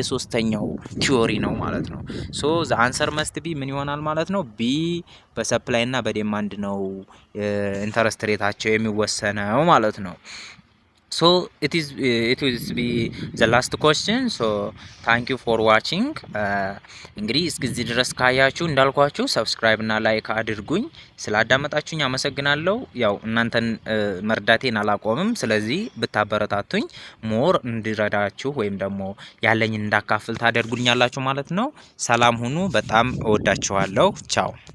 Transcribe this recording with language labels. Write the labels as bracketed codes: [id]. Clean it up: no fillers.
[am] የሶስተኛው ቲዮሪ ነው ማለት ነው። ሶ ዘ አንሰር መስት ቢ ምን ይሆናል ማለት ነው? ቢ በሰፕላይ እና በዲማንድ ነው ኢንተረስት ሬታቸው የሚወሰነው ማለት ነው። [en] So it will be the last question. So thank you for watching. [am] እንግዲህ እስከዚህ ድረስ ካያችሁ እንዳልኳችሁ ሰብስክራይብ እና ላይክ አድርጉኝ። ስላዳመጣችሁኝ አመሰግናለሁ። ያው እናንተን መርዳቴን አላቆምም። ስለዚህ ብታበረታቱኝ ሞር እንዲረዳችሁ ወይም ደግሞ ያለኝን እንዳካፍል ታደርጉኛላችሁ ማለት ነው። ሰላም ሁኑ። በጣም እወዳችኋለሁ። ቻው